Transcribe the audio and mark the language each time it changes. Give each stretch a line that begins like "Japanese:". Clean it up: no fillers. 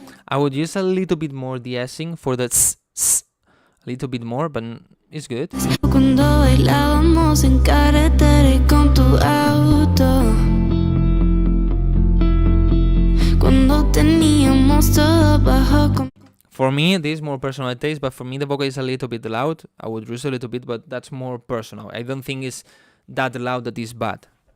English: I would use a little bit more de-essing for the a little bit more, but it's good.
Spanish: Cuando bailábamos en carretera y con tu auto. Cuando teníamos todo bajo.
English: For me, this is more personal taste, but for me the vocal is a little bit loud. I would reduce a little bit, but that's more personal. I don't think it's that loud that is bad.